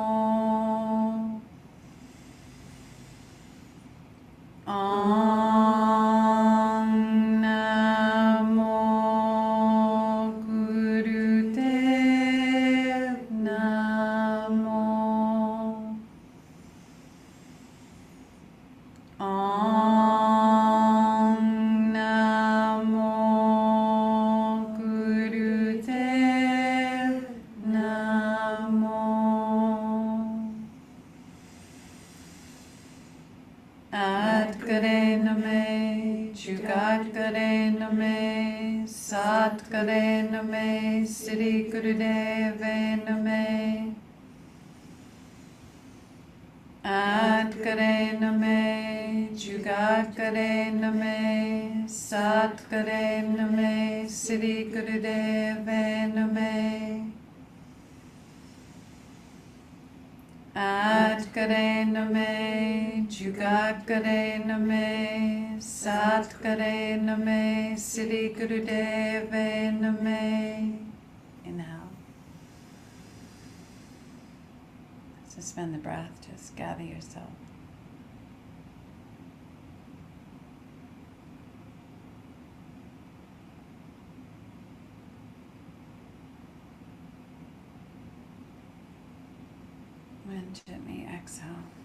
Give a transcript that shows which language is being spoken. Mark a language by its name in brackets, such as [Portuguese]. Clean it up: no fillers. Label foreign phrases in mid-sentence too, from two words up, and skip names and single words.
[Punjabi] ਓਂ ਨਮੋ ਗੁਰਦੇਵ ਨਮੋ. ਓਂ ਨਮੋ ਗੁਰਦੇਵ ਨਮੋ. ਆਦਿ ਗੁਰੇ ਨਮਹ, ਜੁਗਾਦਿ ਗੁਰੇ ਨਮਹ, ਸਤਿ ਗੁਰੇ ਨਮਹ, ਸ੍ਰੀ ਗੁਰਦੇਵੇ ਨਮਹ. ਆਦਿ ਗੁਰੇ ਨਮਹ, ਜੁਗਾਦਿ ਗੁਰੇ ਨਮਹ, ਸਤਿ ਗੁਰੇ ਨਮਹ, ਸ੍ਰੀ ਗੁਰਦੇਵੇ ਨਮਹ. ਆਦਿ ਗੁਰੇ ਨਮਹ, ਜੁਗਾਦਿ ਗੁਰੇ ਨਮਹ, ਸਤਿ ਗੁਰੇ ਨਮਹ, ਸ੍ਰੀ ਗੁਰਦੇਵੇ ਨਮਹ. [English] Inhale. Suspend the breath, just gather yourself. And gently exhale.